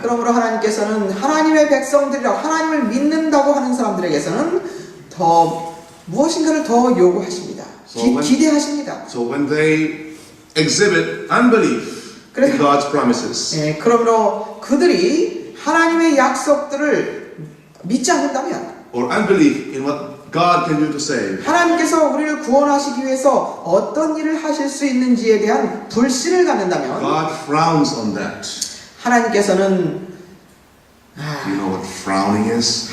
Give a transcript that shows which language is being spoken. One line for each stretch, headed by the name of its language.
Korean: 그러므로 하나님께서는 하나님의 백성들이라 하나님을 믿는다고 하는 사람들에게서는 더 무엇인가를 더 요구하십니다. 기대하십니다.
English: So when they exhibit unbelief in God's promises,
Korean: 네, 그러므로 그들이 하나님의 약속들을 믿지 않는다면
English: or unbelief in what God can do to save,
Korean: 하나님께서 우리를 구원하시기 위해서 어떤 일을 하실 수 있는지에 대한 불신을 갖는다면
English: God frowns on that.
Korean: 하나님께서는
English: Do you know what frowning is?